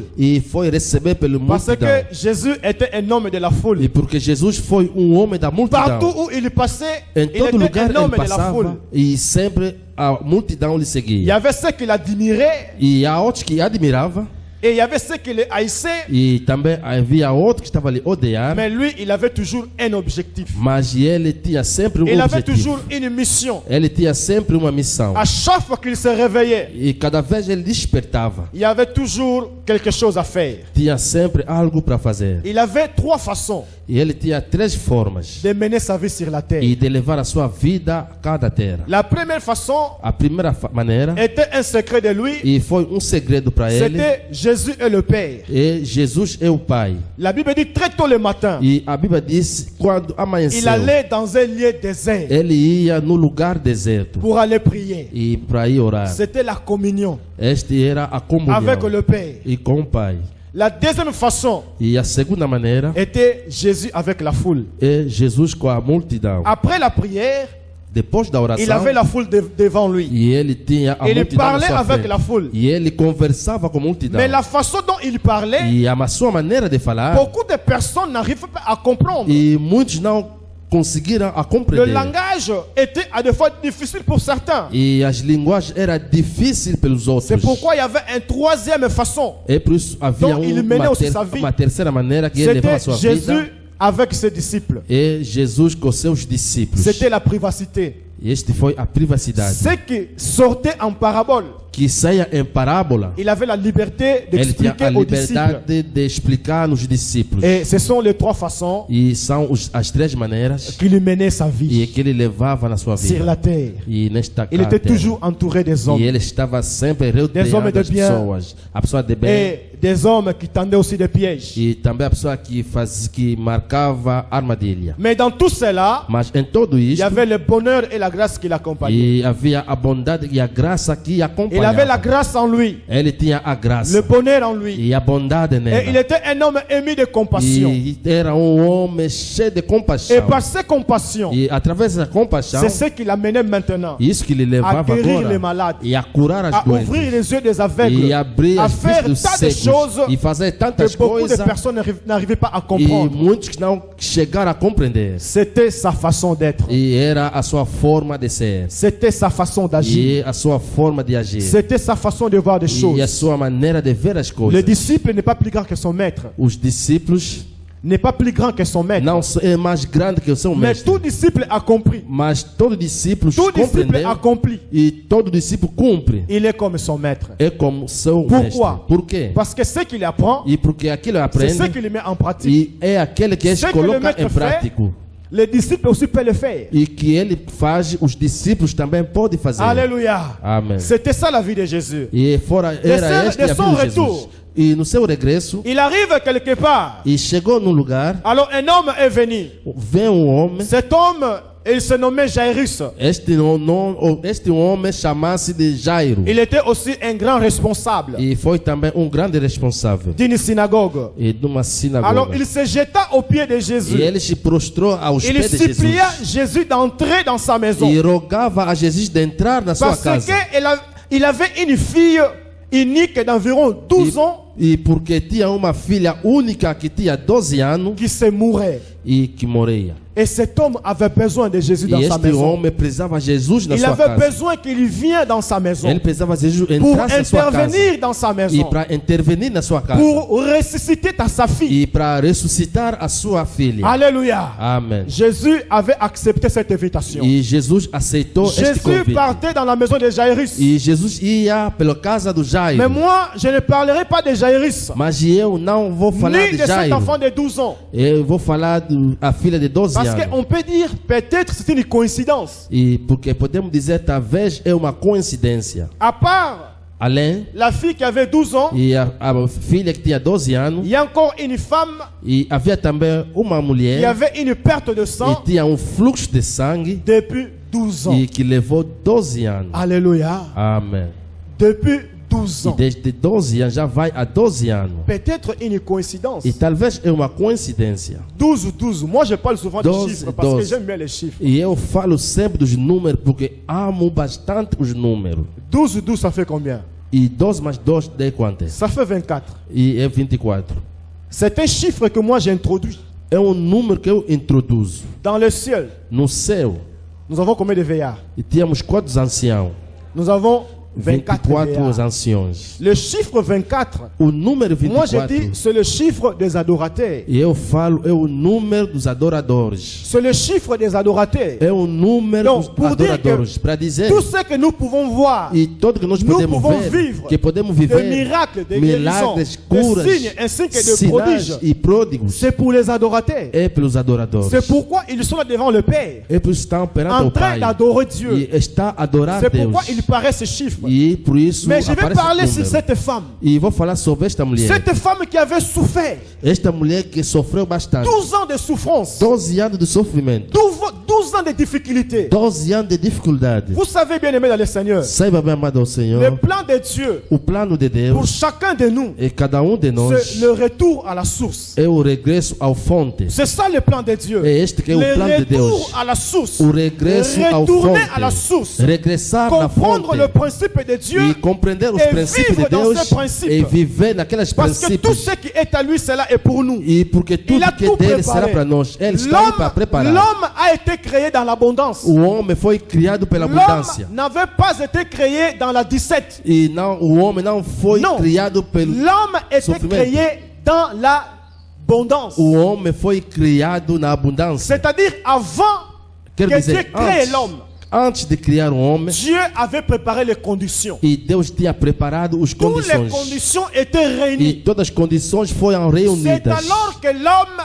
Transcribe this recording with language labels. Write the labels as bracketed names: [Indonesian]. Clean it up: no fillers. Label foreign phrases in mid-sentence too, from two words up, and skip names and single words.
[Portuguese] e foi receber pelo [French] Parce [Portuguese] multidão. [French] que Jésus était un homme de la foule. [Portuguese] E porque Jesus foi homem da multidão. [French] Partout où il passait, [Portuguese] Em [French] il [Portuguese] todo [French] était [Portuguese] lugar [French] un homme [Portuguese] ele [French] de la foule. [Portuguese] passava e sempre a multidão lhe [French] Il y [Portuguese] seguia. [French] avait ceux qui l'admiraient [Portuguese] E há outros que admirava [French] et il y avait ceux qui le haïssaient. [Portuguese] e também havia outros que estavam ali odiando. [French] Mais lui, il avait toujours un objectif. [Portuguese] Mas ele tinha sempre [French] Il avait [Portuguese] objetivo. [French] toujours une mission. [Portuguese] Ele tinha sempre uma missão. [French] À chaque fois qu'il se réveillait, [Portuguese] E cada vez ele despertava, [French] il y avait toujours quelque chose à faire. [Portuguese] tinha sempre algo para fazer. [French] Il avait trois façons [Portuguese] E ele tinha 3 formas [French] de mener sa vie sur la terre. [Portuguese] e de levar a sua vida a cada terra. [French] La première façon [Portuguese] A primeira maneira, [French] était un secret de lui. [Portuguese] e foi segredo para ele, [French] C'était Jésus et le Père. [Portuguese] e Jesus é o Pai. [French] La Bible dit très tôt le matin, [Portuguese] E a Bíblia diz, quando [French] il [Portuguese] amanheceu, [French] allait dans un lieu désert [Portuguese] ele ia no lugar deserto [French] pour aller prier. [Portuguese] e para ir orar. [French] C'était la communion [Portuguese] Este era a comunhão [French] avec le Père. [Portuguese] e com o Pai. [French] La deuxième façon [Portuguese] E a segunda maneira [French] était Jésus avec la foule. [Portuguese] é Jesus com a multidão. [French] Après la prière, [Portuguese] Depois da [French] il [Portuguese] oração, [French] avait la foule devant lui. [Portuguese] e ele tinha a [French] Il [Portuguese] multidão na [French] parlait [Portuguese] sua [French] avec [Portuguese] frente. [French] la foule. [Portuguese] E ele conversava com a multidão. [French] Mais la façon dont il parlait, [Portuguese] E a sua maneira de falar, [French] beaucoup de personnes n'arrivent pas à comprendre. [Portuguese] e muitos não conseguiram a [French] Le [Portuguese] compreender. [French] langage était à des fois difficile pour certains. [Portuguese] E as linguagens eram difíceis pelos outros. [French] C'est pourquoi il y avait une troisième façon. [Portuguese] É por isso havia [French] Donc, il menait aussi sa vie. [Portuguese] uma terceira maneira que ele levava a [French] C'était [Portuguese] sua [French] Jésus [Portuguese] vida. [French] avec ses disciples. [Portuguese] É Jesus com seus discípulos. [French] C'était la privacité. [Portuguese] Este foi a privacidade. [French] Ce qui sortait en parabole, [Portuguese] Que saia em parábola, [French] il avait la liberté [Portuguese] ele tinha a [French] d'expliquer aux disciples. [Portuguese] liberdade de explicar nos discípulos. [French] Et ce sont les trois façons [Portuguese] E são as 3 maneiras [French] qu'il menait sa [Portuguese] e [French] vie [Portuguese] que ele levava na sua [French] sur [Portuguese] vida. [French] la terre. [Portuguese] E nesta [French] Il était [Portuguese] terra. [French] toujours entouré des [Portuguese] E [French] hommes. [Portuguese] ele estava sempre [French] Des hommes [Portuguese] rodeado [French] de [Portuguese] das [French] bien. [Portuguese] pessoas. A pessoa de bem. [French] Et des hommes qui tendaient aussi des pièges. [Portuguese] E também a pessoa que marcava armadilha. [French] Mais dans tout cela, [Portuguese] Mas em tudo [French] il y [Portuguese] isto, [French] avait le bonheur et la grâce qui l'accompagnaient. [Portuguese] e havia a bondade e a graça que [French] Il avait la [Portuguese] acompanhava. [French] grâce en lui, [Portuguese] Ele tinha a [French] le [Portuguese] graça [French] bonheur en lui. [Portuguese] e a bondade [French] Et il [Portuguese] nela. [French] était un homme ému de compassion. [Portuguese] E era homem cheio de [French] Et [Portuguese] compaixão. [French] par ces compassions, [Portuguese] E através da compaixão, [French] c'est ce qui l'amenait maintenant [Portuguese] isso que lhe [French] à [Portuguese] levava [French] guérir les [Portuguese] agora [French] malades, [Portuguese] e a curar as [French] à ouvrir [Portuguese] doentes. [French] les yeux des aveugles, [Portuguese] E abrir [French] à [Portuguese] as [French] faire [Portuguese] vistas dos [French] tas de [Portuguese] cegos. [French] choses E fazer tantas que beaucoup de [Portuguese] coisas. [French] personnes n'arrivaient pas à [Portuguese] E [French] comprendre. [Portuguese] muitos que não chegaram a compreender. [French] C'était sa façon d'être. [Portuguese] E era a sua forma de ser. [French] C'était sa façon d'agir. [Portuguese] E a sua forma de agir. [French] C'était sa façon de voir des [Portuguese] E a [French] choses. [Portuguese] sua maneira de ver as [French] Le [Portuguese] coisas. [French] disciple n'est pas plus grand que son maître. [Portuguese] Os discípulos [French] n'est pas plus grand que son maître. [Portuguese] não é mais grande que o seu [French] Mais [Portuguese] mestre. [French] tout disciple accompli, [Portuguese] Mas todo discípulo [French] tout disciple [Portuguese] compreendeu [French] accompli, [Portuguese] e todo discípulo cumpre. [French] il est comme son maître. [Portuguese] É como seu [French] Pourquoi? [Portuguese] mestre. Por quê? [French] Parce que ce qu'il apprend, [Portuguese] E porque aquilo [French] c'est [Portuguese] aprende [French] ce qu'il met en pratique. [Portuguese] e é aquele que [French] Ce [Portuguese] ele [French] que le [Portuguese] coloca [French] maître [Portuguese] em prático. [French] Les disciples aussi peuvent le faire. [Portuguese] E que ele faz, os discípulos também podem fazer. [French] Alléluia. [Portuguese] Amém. [French] C'était ça la vie de Jésus. [Portuguese] E fora, era esta [French] de [Portuguese] a [French] son [Portuguese] vida de Jesus. [French] retour. [Portuguese] E no seu regresso, [French] Il arrive quelque part. [Portuguese] e chegou num lugar, [French] Alors un homme est venu. [Portuguese] vem um homem. [French] Cet homme, il se nommait Jairus. [Portuguese] Este homem chama-se de Jairo. [French] Il était aussi un grand responsable [Portuguese] E foi também um grande responsável. [French] d'une synagogue. [Portuguese] E de uma sinagoga. [French] Alors il se jeta aux pieds de [Portuguese] E [French] Jésus. [Portuguese] ele se prostrou aos [French] Il [Portuguese] pés de Jesus. [French] supplia Jésus d'entrer dans sa maison. [Portuguese] E rogava a Jesus de entrar na sua [French] Parce [Portuguese] casa. [French] qu'il avait une fille unique d'environ 12 ans [Portuguese] E porque tinha uma filha única que tinha 12 anos [French] qui se mourait. [Portuguese] e que morria. [French] Et cet homme avait besoin de Jésus dans [Portuguese] E [French] sa [Portuguese] este [French] maison. [Portuguese] homem precisava de Jesus na [French] Il [Portuguese] sua [French] avait [Portuguese] casa. [French] besoin qu'il vienne dans sa maison [Portuguese] Ele precisava de Jesus [French] pour [Portuguese] entrar na sua casa. [French] intervenir dans sa [Portuguese] E [French] maison, [Portuguese] para intervenir na sua casa. [French] pour ressusciter sa fille. [Portuguese] E para ressuscitar a sua filha. [French] Alléluia. [Portuguese] Amém. [French] Jésus avait accepté cette invitation. [Portuguese] E Jesus aceitou este [French] Jésus [Portuguese] convite. [French] partait dans la maison de Jairus. [Portuguese] E Jesus ia pela casa do Jairo. [French] Mais moi, je ne parlerai pas de Jairus, [Portuguese] Mas eu não vou falar [French] ni [Portuguese] de [French] de cet [Portuguese] Jairo. [French] enfant de 12 ans. [Portuguese] Eu vou falar da filha de 12 [French] Parce [Portuguese] anos. [French] qu'on peut dire, peut-être c'est une coïncidence. [Portuguese] E porque podemos dizer, talvez é uma coincidência. [French] À part [Portuguese] Além, [French] la fille qui avait 12 ans, [Portuguese] e a filha que tinha 12 anos, [French] il y a encore une femme [Portuguese] e havia também uma [French] qui [Portuguese] mulher [French] avait une perte de sang [Portuguese] que tinha um fluxo de sangue [French] depuis 12 ans. [Portuguese] e que levou 12 anos. [French] Alléluia. [Portuguese] Amém. [French] Depuis 12 [Portuguese] E [French] ans. [Portuguese] desde 12 anos já vai a 12 anos. [French] Peut-être une coïncidence. [Portuguese] E talvez é uma coincidência. [French] 12, 12. Moi, je parle souvent de [Portuguese] 12, [French] chiffres parce que [Portuguese] 12. [French] j'aime bien les chiffres. [Portuguese] E eu falo sempre dos números porque amo bastante os números. [French] 12, 12, ça fait combien? [Portuguese] E 12 mais 2 dá quanto? [French] Ça fait 24. [Portuguese] E é 24. [French] C'est un chiffre que moi j'introduis. [Portuguese] É um número que eu introduzo. [French] Dans le ciel, [Portuguese] No céu, [French] nous avons combien de veillards? [Portuguese] e tínhamos quantos anciãos? [French] Nous avons 24 [Portuguese] 24 [French] veillards. [Portuguese] anciões. [French] Le chiffre 24, [Portuguese] O número [French] moi je [Portuguese] 24, [French] dis, c'est le chiffre des adorateurs. [Portuguese] e eu falo, é o número dos adoradores. [French] C'est le chiffre des adorateurs. [Portuguese] É o número Então, dos [French] por dire [Portuguese] adoradores. [French] que [Portuguese] Para dizer, [French] tout ce que nous pouvons voir, [Portuguese] e tudo que nós [French] nous [Portuguese] podemos [French] pouvons [Portuguese] ver, [French] vivre [Portuguese] que podemos [French] des [Portuguese] viver, [French] miracles, des guérisons, [Portuguese] milagres, [French] des [Portuguese] curas, [French] signes ainsi que des [Portuguese] sinais [French] prodiges, [Portuguese] e pródigos, [French] c'est pour les adorateurs. [Portuguese] é pelos adoradores. [French] C'est pourquoi ils sont là devant le Père, [Portuguese] É por isso que estão perante [French] en [Portuguese] o [French] train [Portuguese] Pai [French] d'adorer Dieu. [Portuguese] e está a adorar [French] C'est [Portuguese] Deus. [French] pourquoi il paraît ce chiffre. [Portuguese] E por isso [French] Mais je vais [Portuguese] aparece [French] parler [Portuguese] esse [French] sur [Portuguese] número. [French] cette femme. [Portuguese] E vou falar sobre esta mulher. [French] Cette femme qui avait souffert [Portuguese] Esta mulher que sofreu bastante. [French] 12 ans de souffrance, [Portuguese] 12 anos de sofrimento. [French] 12 ans de difficultés. [Portuguese] 12 anos de dificuldade. [French] Vous savez bien aimé dans le Seigneur, [Portuguese] Saiba bem, amado ao [French] le [Portuguese] Senhor, [French] plan de Dieu [Portuguese] o plano de [French] pour [Portuguese] Deus [French] chacun de nous, [Portuguese] e cada de nós [French] c'est le retour à la source. [Portuguese] é o regresso ao fonte. [French] C'est ça le plan de Dieu. [Portuguese] É este que é o [French] Le [Portuguese] plano de Deus. [French] retour à la source. [Portuguese] O regresso ao [French] Retourner à la [Portuguese] fonte. [French] source. [Portuguese] Regressar na [French] Comprendre le [Portuguese] fonte. [French] principe de Dieu. [Portuguese] E compreender os [French] e [Portuguese] princípios de [French] vivre dans [Portuguese] Deus [French] ces principes. [Portuguese] e viver naqueles [French] Parce que tout [Portuguese] princípios. [French] ce qui est à lui, cela est pour nous. [Portuguese] E porque tudo a que [French] tout [Portuguese] dele será [French] préparé. [Portuguese] para nós. Ele está aí para preparar. [French] L'homme a été créé dans l'abondance. [Portuguese] O homem foi criado pela [French] L'homme [Portuguese] abundância. [French] n'avait pas été créé dans la 17. [Portuguese] E não, o homem não foi [French] Non. [Portuguese] criado pelo. [French] L'homme était [Portuguese] Sofrimento. [French] créé dans l'abondance. [Portuguese] O homem foi criado na abundância. [French] C'est-à-dire avant [Portuguese] Quer [French] que Dieu [Portuguese] dizer, [French] crée l'homme, [Portuguese] antes de criar um homem, [French] Dieu avait préparé les conditions. [Portuguese] e Deus tinha preparado as [French] Toutes les [Portuguese] condições. [French] conditions étaient [Portuguese] E [French] réunies. [Portuguese] todas as condições foram [French] C'est [Portuguese] reunidas. [French] alors que l'homme